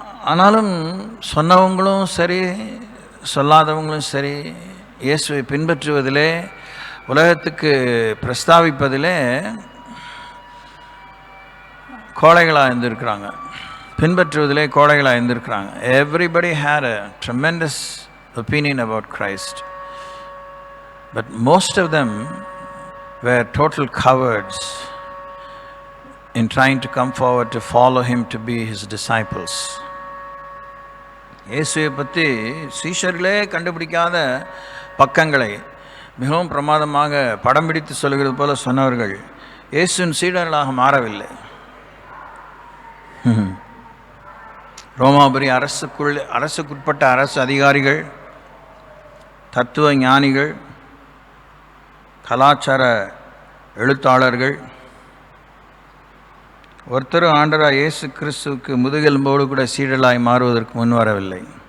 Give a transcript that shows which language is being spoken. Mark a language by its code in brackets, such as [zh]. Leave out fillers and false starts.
[ta] ஆனாலும் சொன்னவங்களும் சரி சொல்லாதவங்களும் சரி இயேசுவை பின்பற்றுவதிலே, உலகத்துக்கு பிரஸ்தாவிப்பதிலே கோழைகளாக இருந்திருக்கிறாங்க, பின்பற்றுவதிலே கோழைகளாக இருந்திருக்கிறாங்க. [en] Everybody had a tremendous opinion about Christ, but most of them were total cowards in trying to come forward to follow him to be his disciples. [ta] இயேசுவை பற்றி சீஷர்களே கண்டுபிடிக்காத பக்கங்களை மிகவும் பிரமாதமாக படம் பிடித்து சொல்கிறது போல சொன்னவர்கள் இயேசுவின் சீடர்களாக மாறவில்லை. ரோமாபுரி அரசுக்குட்பட்ட அரசு அதிகாரிகள், தத்துவ ஞானிகள், கலாச்சார எழுத்தாளர்கள் ஒருத்தரும் ஆண்டவராகிய இயேசு கிறிஸ்துவுக்கு முதுகெலும்போடு கூட சீடலாய் மாறுவதற்கு முன் வரவில்லை.